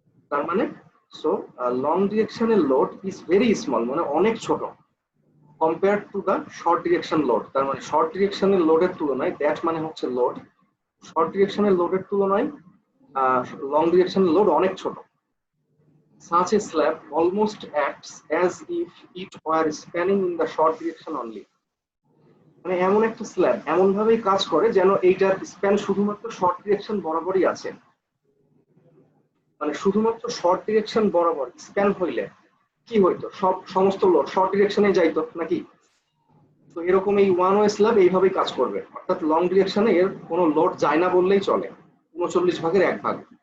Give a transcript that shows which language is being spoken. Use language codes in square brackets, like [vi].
[bn] তার মানে long ডিরেকশনের load is very small মানে অনেক ছোট, [en] compared to the short direction load। [bn] তার মানে শর্ট ডিরেকশনের লোডের তুলনায়, দ্যাট মানে হচ্ছে লোড, শর্ট ডিরেকশনের লোডের তুলনায় লং ডিরেকশনের লোড অনেক ছোট। [en] Such a slab almost acts as if it were spanning in the short direction only। [bn] মানে এমন একটা স্ল্যাব এমন ভাবেই কাজ করে যেন এইটার স্প্যান শুধুমাত্র শর্ট ডিরেকশন বরাবরই আছে। মানে শুধুমাত্র শর্ট ডিরেকশন বরাবর স্প্যান হইলে কি হইতো? সমস্ত লোড শর্ট ডিরেকশনে যাইতো নাকি? তো এরকম এই 1 স্ল্যাব এইভাবেই কাজ করবে, অর্থাৎ লং ডিরেকশনে এর কোনো লোড যায় না বললেই চলে, 39 ভাগের 1 ভাগ।